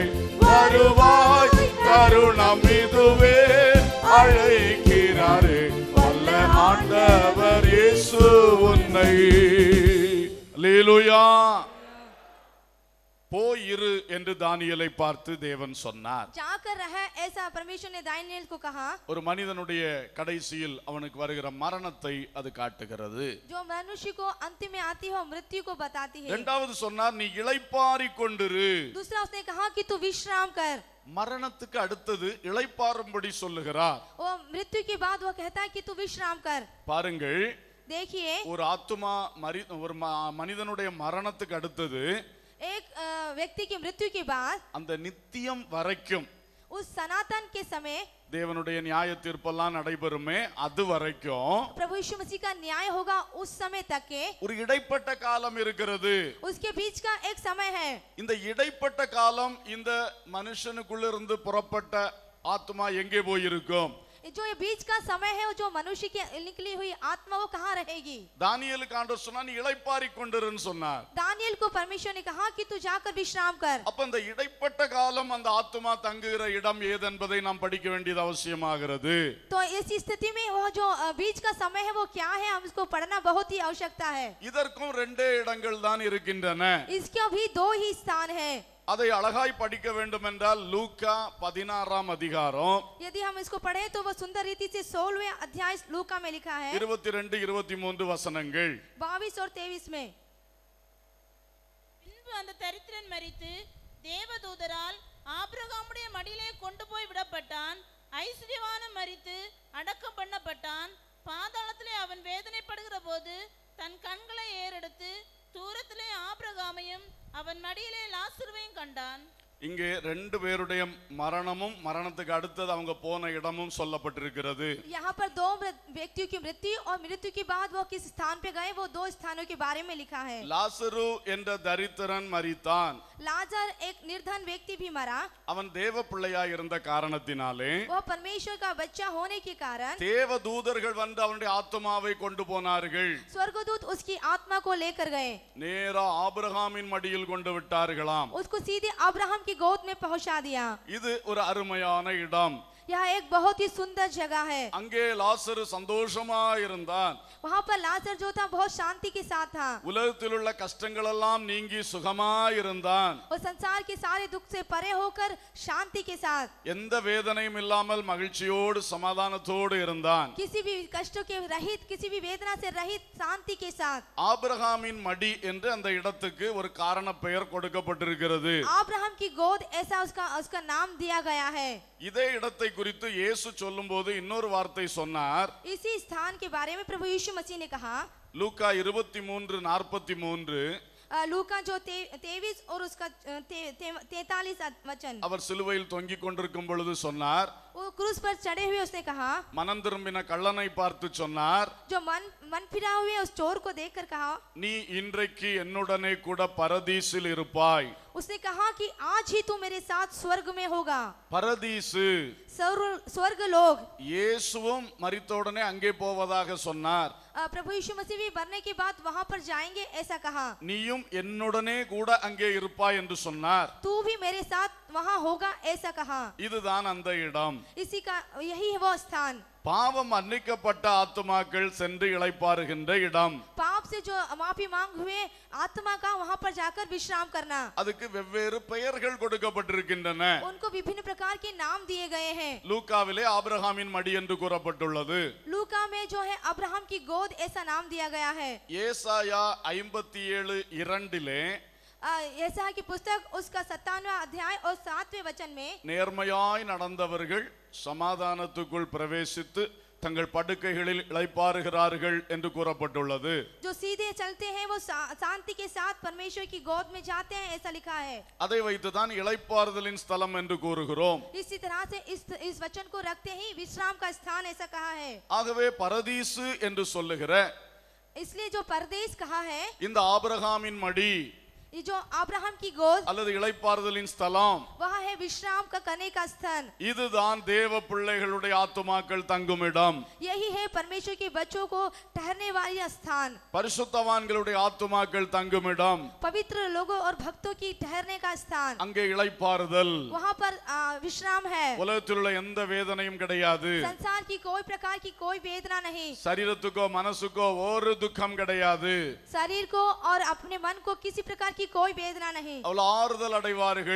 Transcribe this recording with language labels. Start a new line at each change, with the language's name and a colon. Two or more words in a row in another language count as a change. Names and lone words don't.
Tamil: வருவாய் தருணம் இதுவே அழைக்கிறாரே வல்ல ஆண்டவர் இயேசு உன்னை. அல்லேலூயா. போயிரு என்று தானியேலை பார்த்து தேவன் சொன்னார்.
Hindi: जाकर रह ऐसा परमेश्वर ने दानियेल को कहा.
Tamil: ஒரு மனிதனுடைய கடைசியில் அவனுக்கு வருகிற மரணத்தை அது காட்டுகிறது.
Hindi: जो मनुष्य को अंतिम में आती है मृत्यु को बताती है.
Tamil: இரண்டாவது சொன்னார், நீ இளைப்பாறிக் கொண்டிரு.
Hindi: दूसरा उसने कहा कि तू विश्राम कर.
Tamil: மரணத்துக்கு அடுத்தது இளைப்பாறும்படி சொல்லுகிறார்.
Hindi: वो मृत्यु के बाद वो कहता है कि तू विश्राम कर.
Tamil: பாருங்கள்,
Hindi: देखिए
Tamil: ஒரு ஆத்துமா ஒரு மனிதனுடைய மரணத்துக்கு அடுத்தது
Hindi: एक व्यक्ति की मृत्यु के बाद
Tamil: அந்த நித்தியம் வரைக்கும்
Hindi: उस सनातन के समय
Tamil: தேவனுடைய நியாய தீர்ப்பெல்லாம் நடைபெறுமே அது வரைக்கும்
Hindi: प्रभु यीशु मसीह का न्याय होगा. उस समय तक के
Tamil: ஒரு இடைப்பட்ட காலம் இருக்கிறது.
Hindi: उसके बीच का एक समय है.
Tamil: இந்த இடைப்பட்ட காலம் இந்த மனுஷனுக்குள்ளிருந்து புறப்பட்ட ஆத்மா எங்கே போயிருக்கும்?
Hindi: जो ये बीच का समय है जो मनुष्य की निकली हुई आत्मा वो कहाँ रहेगी?
Tamil: தானியேலுக்கு ஆண்டவர் சொன்னார், நீ இளைப்பாறிக் கொண்டிருன்னு சொன்னார்.
Hindi: दानियेल को परमेश्वर ने कहा कि तू जाकर विश्राम कर.
Tamil: அப்ப இந்த இடைப்பட்ட காலம் அந்த ஆத்மா தங்குகிற இடம் ஏது என்பதை நாம் படிக்க வேண்டியது அவசியமாகிறது.
Hindi: तो इस स्थिति में वो जो बीच का समय है वो क्या है, हम इसको पढ़ना बहुत ही आवश्यकता है.
Tamil: இதற்கும் ரெண்டே இடங்கள் தான் இருக்கின்றன.
Hindi: इसके भी दो ही स्थान है.
Tamil: அதை அழகாய் படிக்க வேண்டும் என்றால் லூக்கா 16ஆம் அதிகாரம்
Hindi: यदि हम इसको पढ़े तो वो सुंदर रीति से 16वें अध्याय लूका में लिखा है
Tamil: 22-23 வசனங்கள்.
Hindi: 22 और 23 में.
Tamil: பின்பு அந்த தரித்திரன் மரித்து தேவதூதரால் ஆபிரகாமுடைய மடியிலே கொண்டு போய் விடப்பட்டான். ஐஸ்வர்யவானும் மரித்து அடக்கம் பண்ணப்பட்டான். பாதாளத்திலே அவன் வேதனைப்படுகிற போது தன் கண்களை ஏறெடுத்து தூரத்திலே ஆபிரகாமையும் அவன் மடியிலே லாசருவையும் கண்டான். இங்கே ரெண்டு பேருடைய மரணமும் மரணத்துக்கு அடுத்தது அவங்க போன இடமும் சொல்லப்பட்டிருக்கிறது.
Hindi: यहाँ पर दो व्यक्तियों की मृत्यु और मृत्यु के बाद वो किस स्थान पे गए वो दो स्थानों के बारे में लिखा है.
Tamil: லாசரு என்ற தரித்திரன் மரித்தான்.
Hindi: लाजर एक निर्धन व्यक्ति भी मरा.
Tamil: அவன் தேவ பிள்ளையாய் இருந்த காரணத்தினாலே
Hindi: वो परमेश्वर का बच्चा होने के कारण
Tamil: தேவ தூதர்கள் வந்து அவனுடைய ஆத்மாவை கொண்டு போனார்கள்.
Hindi: स्वर्गदूत उसकी आत्मा को लेकर गए.
Tamil: நேரா ஆபிரகாமின் மடியில் கொண்டு விட்டார்களாம்.
Hindi: उसको सीधे अब्राहम की गोद में पहुंचा दिया.
Tamil: இது ஒரு அருமையான இடம்.
Hindi: यह एक बहुत ही सुंदर जगह है.
Tamil: அங்கே லாசரு சந்தோஷமா இருந்தான்.
Hindi: वहाँ पर लाजर जो था बहुत शांति के साथ था.
Tamil: உலகத்தில் உள்ள கஷ்டங்கள் எல்லாம் நீங்கி சுகமா இருந்தான்.
Hindi: और संसार के सारे दुख से परे होकर शांति के साथ
Tamil: எந்த வேதனையும் இல்லாமல் மகிழ்ச்சியோடு சமாதானத்தோடு இருந்தான்.
Hindi: किसी भी कष्टों के रहित किसी भी वेदना से रहित शांति के साथ.
Tamil: ஆபிரகாமின் மடி என்று அந்த இடத்துக்கு ஒரு காரண பெயர் கொடுக்கப்பட்டிருக்கிறது.
Hindi: अब्राहम की गोद ऐसा उसका नाम दिया गया है.
Tamil: இதே இடத்தை குறித்து இயேசு சொல்லும்போது இன்னொரு வார்த்தை சொன்னார்.
Hindi: इसी स्थान के बारे में प्रभु यीशु मसीह ने कहा
Tamil: லூக்கா 23:43
Hindi: लूका जो 23 और उसका 43 वचन.
Tamil: அவர் சிலுவையில் தொங்கிக் கொண்டிருக்கும் பொழுது சொன்னார்.
Hindi: वो क्रूस पर चढ़े हुए उसने कहा.
Tamil: மனம் திரும்பின கள்ளனை பார்த்து சொன்னார்,
Hindi: जो मन फिरा हुए उस चोर को देखकर कहा
Tamil: நீ இன்றைக்கு என்னுடனே கூட பரதீசில் இருப்பாய்.
Hindi: उसने कहा कि आज ही तू मेरे साथ स्वर्ग में होगा.
Tamil: பரதீசு
Hindi: स्वर्ग लोग.
Tamil: இயேசுவும் மரித்தவுடனே அங்கே போவதாக சொன்னார்.
Hindi: प्रभु यीशु मसीह भी मरने के बाद वहां पर जाएंगे ऐसा कहा.
Tamil: நீயும் என்னுடனே கூட அங்கே இருப்பாய் என்று சொன்னார்.
Hindi: तू भी मेरे साथ वहां होगा ऐसा कहा.
Tamil: இதுதான் அந்த இடம்.
Hindi: इसी का यही है वो स्थान.
Tamil: பாவம் மன்னிக்கப்பட்ட ஆத்துமாக்கள் சென்று இளைப்பாறுகின்ற இடம்.
Hindi: पाप से जो माफी मांग हुए आत्मा का वहां पर जाकर विश्राम करना.
Tamil: அதுக்கு வெவ்வேறு பெயர்கள் கொடுக்கப்பட்டிருக்கின்றன.
Hindi: उनको विभिन्न प्रकार के नाम दिए गए हैं.
Tamil: லூக்காவிலே ஆபிரகாமின் மடி என்று கூறப்பட்டுள்ளது.
Hindi: लूका में जो है अब्राहम की गोद ऐसा नाम दिया गया है.
Tamil: ஏசாயா 57:2
Hindi: ऐसा की पुस्तक उसका 57वां अध्याय और 7वें वचन में
Tamil: நேர்மையாய் நடந்தவர்கள் சமாதானத்துக்குள் பிரவேசித்து தங்கள் படுக்கைகளில் இளைப்பாறுகிறார்கள் என்று கூறப்பட்டுள்ளது.
Hindi: जो सीधे चलते हैं वो शांति के साथ परमेश्वर की गोद में जाते हैं ऐसा लिखा है.
Tamil: அதை வைத்துதான் இளைப்பாறுதலின் ஸ்தலம் என்று கூறுகிறோம்.
Hindi: इसी तरह से इस वचन को रखते ही विश्राम का स्थान ऐसा कहा है.
Tamil: ஆகவே பரதீசு என்று சொல்லுகிற
Hindi: इसलिए जो परदेश कहा है
Tamil: இந்த ஆபிரகாமின் மடி
Hindi: ये जो अब्राहम की गोद
Tamil: அல்லது இளைப்பாறுதலின் ஸ்தலம்,
Hindi: वह है विश्राम का करने का स्थान।
Tamil: இதுதான் தேவ பிள்ளைகளுடைய ஆத்துமாக்கள் தங்கும் இடம்.
Hindi: यही है परमेश्वर के बच्चों को ठहरने वाली स्थान,
Tamil: பரிசுத்தவான்களுடைய ஆத்துமாக்கள் தங்கும் இடம்.
Hindi: पवित्र लोगों और भक्तों की ठहरने का स्थान,
Tamil: அங்கே இளைப்பாறுதல்.
Hindi: वहाँ पर विश्राम है।
Tamil: உலகத்தில் உள்ள எந்த வேதனையும் கிடையாது.
Hindi: संसार की कोई प्रकार की कोई वेदना नहीं,
Tamil: சரீரத்துக்கோ மனசுக்கோ ஒரு துக்கம் கிடையாது.
Hindi: शरीर को और अपने मन को किसी प्रकार की कोई वेदना नहीं।
Tamil: அவள் ஆறுதல் அடைவார்கள்,